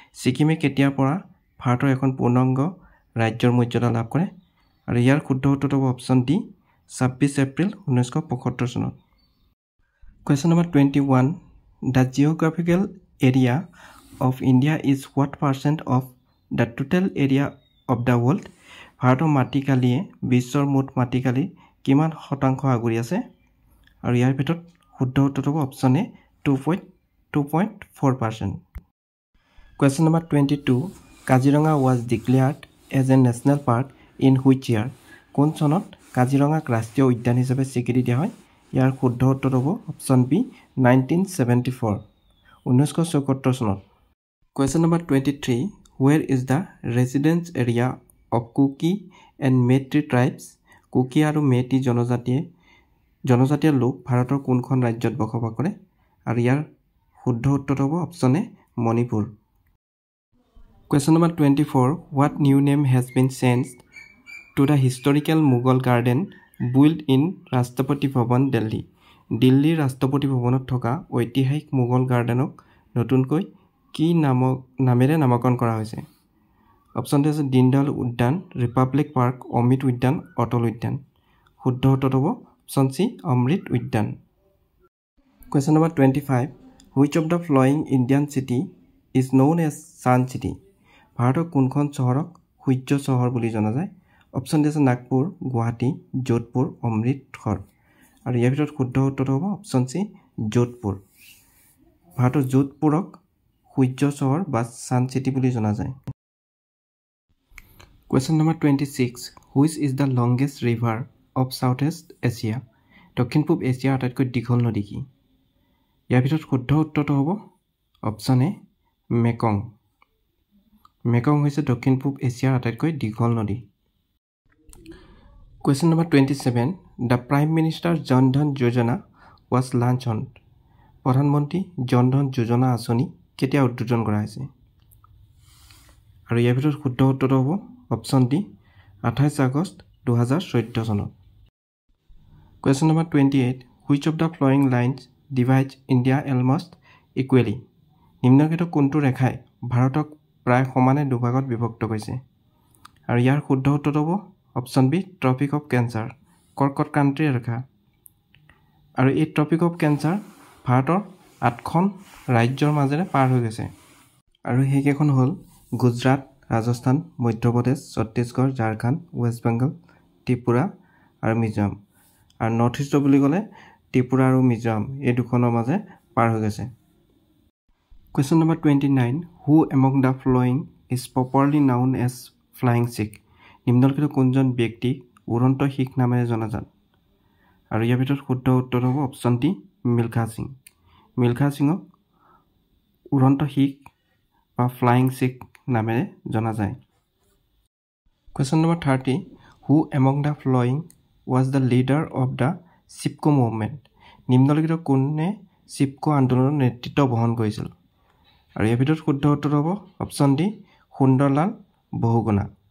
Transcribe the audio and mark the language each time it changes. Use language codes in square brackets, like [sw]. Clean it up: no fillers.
[as] ছিকিমে কেতিয়াৰ পৰা ভাৰতৰ এখন পূৰ্ণাংগ ৰাজ্যৰ মৰ্যাদা লাভ কৰে? আৰু ইয়াৰ শুদ্ধ উত্তৰ হ'ব অপশ্যন ডি 26 এপ্ৰিল 1975 চনত। [en] Question number 21. The geographical area of India is what percent of the total area of the world? [as] ভাৰতৰ মাটিকালিয়ে বিশ্বৰ মুঠ মাটিকালিৰ কিমান শতাংশ আগুৰি আছে? আৰু ইয়াৰ ভিতৰত শুদ্ধ উত্তৰ হ'ব option A 2.4%। [en] Question number 22. Kaziranga was declared as a national park in which year? [as] কোন চনত কাজিৰঙাক ৰাষ্ট্ৰীয় উদ্যান হিচাপে স্বীকৃতি দিয়া হয়? ইয়াৰ শুদ্ধ উত্তৰ হ'ব অপশ্যন বি 1974 1974 চনত। [en] Question number 23. Where is the residence area of Kuki and Meitei tribes? [as] Kuki আৰু মেইটি জনজাতীয় লোক ভাৰতৰ কোনখন ৰাজ্যত বসবাস কৰে? আৰু ইয়াৰ শুদ্ধ উত্তৰ হ'ব option A Manipur. [en] Question number 24. What new name has been changed to the historical Mughal garden built in Rashtrapati Bhavan Delhi? [as] দিল্লীৰ ৰাষ্ট্ৰপতি ভৱনত থকা ঐতিহাসিক মোগল গাৰ্ডেনক নতুনকৈ কি নামেৰে নামকৰণ কৰা হৈছে? অপশ্যন ডি আছে দীনদয়াল উদ্যান, ৰিপাব্লিক পাৰ্ক, অমৃত উদ্যান, অটল উদ্যান। শুদ্ধ উত্তৰ হ'ব অপশ্যন চি অমৃত উদ্যান। [en] Question number 25. Which of the following Indian city is known as Sun City? [as] ভাৰতৰ কোনখন চহৰক সূৰ্য চহৰ বুলি জনা যায়? অপশ্যন ডি আছে নাগপুৰ, গুৱাহাটী, যোধপুৰ, অমৃতসৰ। আৰু ইয়াৰ ভিতৰত শুদ্ধ উত্তৰ হ'ব অপশ্যন চি যোধপুৰ। ভাৰতৰ যোধপুৰক সূৰ্য চহৰ বা ছান চিটি বুলি জনা যায়। [en] Question number 26. Which is the longest river of Southeast Asia? [as] দক্ষিণ পূব এছিয়াৰ আটাইতকৈ দীঘল নদী কি? ইয়াৰ ভিতৰত শুদ্ধ উত্তৰটো হ'ব অপশ্যন এ মেকং। মেকং হৈছে দক্ষিণ পূব এছিয়াৰ আটাইতকৈ দীঘল নদী। [en] Question number 27. The Prime Minister Jan Dhan Yojana was launched on? [as] প্ৰধানমন্ত্ৰী জন ধন যোজনা আঁচনি কেতিয়া উদ্বোধন কৰা হৈছে? আৰু ইয়াৰ ভিতৰত শুদ্ধ উত্তৰটো হ'ব অপশ্যন ডি 28 আগষ্ট 2014 চনত। [en] Question number 28. Which of the following lines divides India almost equally? [as] নিম্নলিখিত কোনটো ৰেখাই ভাৰতক প্ৰায় সমানে দুভাগত বিভক্ত কৰিছে? আৰু ইয়াৰ শুদ্ধ উত্তৰ হ'ব option B tropic of cancer, কৰ্কট ক্ৰান্তিৰ ৰেখা। আৰু এই ট্ৰপিক অফ কেঞ্চাৰ ভাৰতৰ 8খন ৰাজ্যৰ মাজেৰে পাৰ হৈ গৈছে। আৰু সেইকেইখন হ'ল গুজৰাট, ৰাজস্থান, মধ্যপ্ৰদেশ, ছত্তীশগড়, ঝাৰখণ্ড, ৱেষ্ট বেংগল, ত্ৰিপুৰা আৰু মিজোৰাম। আৰু নৰ্থ ইষ্ট বুলি ক'লে ত্ৰিপুৰা আৰু মিজোৰাম এই দুখনৰ মাজে পাৰ হৈ গৈছে। [en] Question number 29. Who among the following is properly known as flying Sikh? [as] নিম্নলিখিত কোনজন ব্যক্তি উড়ন্ত শিখ নামেৰে জনাজাত? আৰু ইয়াৰ ভিতৰত শুদ্ধ উত্তৰ হ'ব অপশ্যন ডি মিলখা সিং। মিলখা সিঙক উড়ন্ত শিখ বা ফ্লাইং শিখ নামেৰে জনা যায়। [en] Question number 30, who among the following was the leader of the Chipko movement? [as] নিম্নলিখিত কোনে চিপকো আন্দোলনৰ নেতৃত্ব বহন কৰিছিল? আৰু ইয়াৰ ভিতৰত শুদ্ধ উত্তৰ হ'ব অপশ্যন ডি সুন্দৰলাল বহুগুণা।